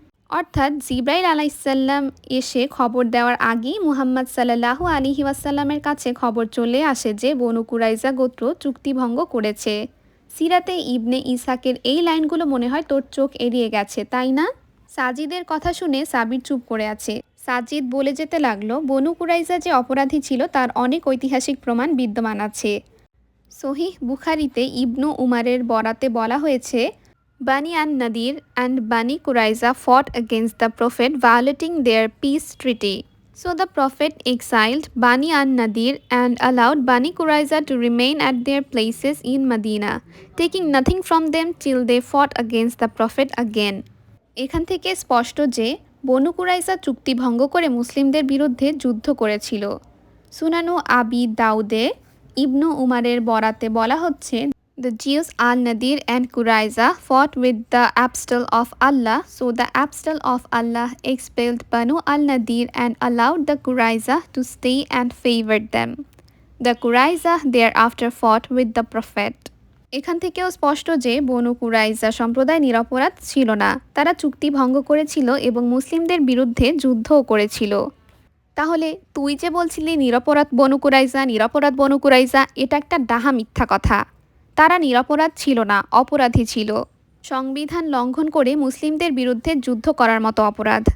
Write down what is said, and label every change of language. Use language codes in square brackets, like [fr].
[bn] অর্থাৎ জিব্রাইল আলাইসাল্লাম এসে খবর দেওয়ার আগেই মুহাম্মদ সাল্লাল্লাহু আলাইহি ওয়াসাল্লামের কাছে খবর চলে আসে যে বনু কুরাইজা গোত্র চুক্তিভঙ্গ করেছে। সিরাতে ইবনে ইসহাকের এই লাইনগুলো মনে হয় তোর চোখ এড়িয়ে গেছে, তাই না? সাজিদের কথা শুনে সাবির চুপ করে আছে। সাজিদ বলে যেতে লাগলো, বনু কুরাইজা যে অপরাধী ছিল তার অনেক ঐতিহাসিক প্রমাণ বিদ্যমান আছে। সহিহ বুখারিতে ইবনু উমারের বরাতে বলা হয়েছে, [en] Bani an-Nadir and Bani Quraiza fought against the Prophet, violating their peace treaty. So the Prophet exiled Bani an-Nadir and allowed Bani Quraiza to remain at their places in Medina, taking nothing from them till they fought against the Prophet again. [bn] এখান থেকে স্পষ্ট যে বনু কুরাইজা চুক্তি ভঙ্গ করে মুসলিমদের বিরুদ্ধে যুদ্ধ করেছিল। সুনানু আবি দাউদে ইবনু উমারের বরাতে বলা হচ্ছে, [en] The Jews al-Nadir and Quraiza fought with the Abstal of Allah, so the Abstal of Allah expelled Banu al-Nadir and allowed the Quraiza to stay and favored them. The Quraiza thereafter fought with the Prophet. [bn] এখান থেকেও স্পষ্ট যে বনু কুরাইজা সম্প্রদায় নিরপরাধ ছিল না, তারা চুক্তি ভঙ্গ করেছিল এবং মুসলিমদের বিরুদ্ধে যুদ্ধও করেছিল। তাহলে তুই যে বলছিলি নিরপরাধ বনু কুরাইজা, নিরপরাধ বনু কুরাইজা, এটা একটা ডাহা মিথ্যা কথা। তারা নিরপরাধ ছিল না, অপরাধী ছিল। সংবিধান লঙ্ঘন করে মুসলিমদের বিরুদ্ধে যুদ্ধ করার মতো অপরাধ।